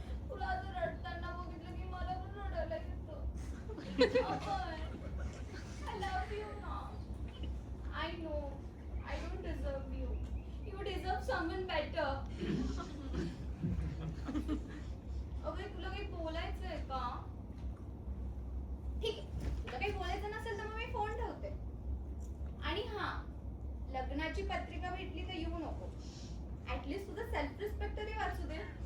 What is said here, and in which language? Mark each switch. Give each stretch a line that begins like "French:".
Marathi: तुला असं रडताना बघितलं की मला पण रडायला येतं.
English: Abhay I love you ना. I know I don't deserve you. You deserve someone better.
Marathi: अभय तुला काही बोलायचंय का? ठीक आहे, तुला काही बोलायचं नसेल तर मग मी फोन ठेवते. आणि हा लग्नाची पत्रिका भेटली तर येऊ नको. ऍटलीस्ट तुझा सेल्फ रिस्पेक्ट तरी वाचू दे.